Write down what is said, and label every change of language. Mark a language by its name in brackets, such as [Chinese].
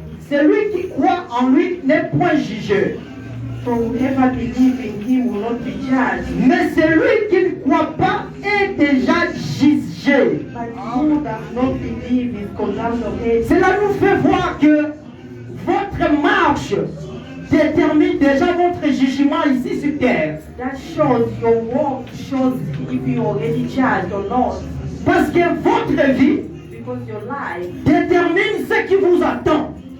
[French] Celui qui croit en lui n'est point jugé. [English] For whoever believes in him will not be judged. [French] Mais celui qui ne croit pas est déjà jugé. [English] But who does not believe is condemned already. [French] Cela nous fait voir que votre marche détermine déjà votre jugement ici sur terre. [English] That shows your walk, shows if you already judged or not. [French] Parce que votre vie détermine ce qui vous attend.